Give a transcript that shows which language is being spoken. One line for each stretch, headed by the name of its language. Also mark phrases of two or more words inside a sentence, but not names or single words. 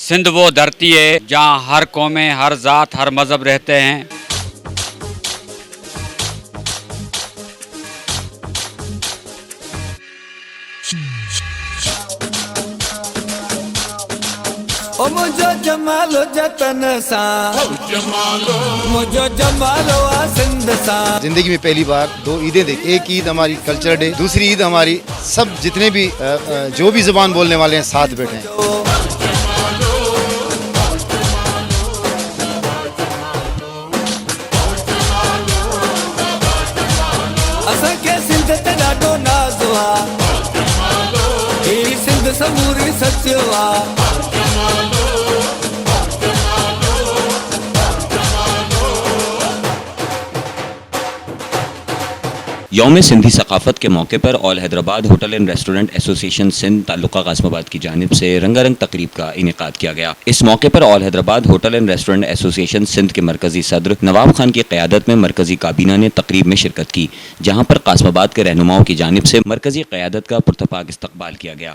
Urdu: سندھ وہ دھرتی ہے جہاں ہر قومیں، ہر ذات، ہر مذہب رہتے ہیں.
Sindhi: ओ मुझो जमालो जतन सा, मुझो जमालो आ सिंध सा।
Urdu: زندگی میں پہلی بار دو عیدیں دیکھی۔ ایک عید ہماری
English: culture day,
Urdu: دوسری عید ہماری سب جتنے بھی جو بھی زبان بولنے والے ہیں ساتھ بیٹھے ہیں.
Sindhi: असां के सिंध ते ॾाढो नाज़ हुआ, ही सिंध समूरी सच हुआ।
Urdu: یوم سندھی ثقافت کے موقع پر آل حیدرآباد ہوٹل اینڈ ریسٹورنٹ ایسوسی ایشن سندھ تعلقہ غازی آباد کی جانب سے رنگارنگ تقریب کا انعقاد کیا گیا. اس موقع پر آل حیدرآباد ہوٹل اینڈ ریسٹورنٹ ایسوسی ایشن سندھ کے مرکزی صدر نواب خان کی قیادت میں مرکزی کابینہ نے تقریب میں شرکت کی، جہاں پر غازی آباد کے رہنماؤں کی جانب سے مرکزی قیادت کا پرتپاک استقبال کیا گیا.